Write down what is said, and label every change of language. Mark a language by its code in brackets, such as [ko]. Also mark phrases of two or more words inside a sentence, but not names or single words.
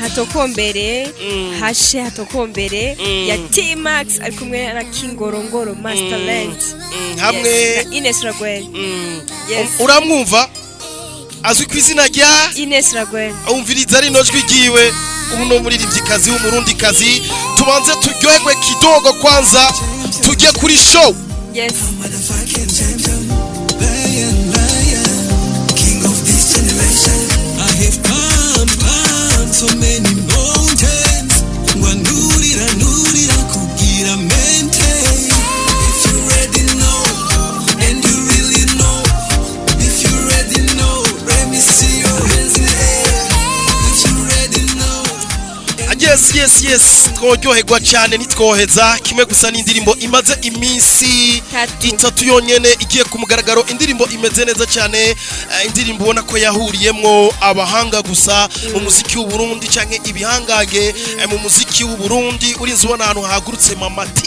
[rn] hashe Hatokombere ya T-Max ari kumwe na Kingorongoro Master Lens hamwe Ines Ragwel uramwumva azwi ku izina rya Ines Ragwel umviriza ari nojwi giwe uno muririmbyikazi w'umurundikazi tubanze turyoherwe [sw] kidogo kwanza [rn] tujye kuri show yes [en] king of this generation I have come so many mountains [rn] nurira kugira mente [en] if you ready know and you really know if you ready know let me see your hands in the air if you ready know [rn] yes tworyoherwa cyane nitwoheza kimwe gusa n'indirimbo imaze iminsi 3 yonyene igiye ku mugaragaro indirimbo imeze neza cyane indirimbo ubona ko yahuriyemwo abahanga gusa mu muziki w'u Burundi canke ibihangage mu muziki w'u Burundi urinzi ubona ahantu hagurutse mama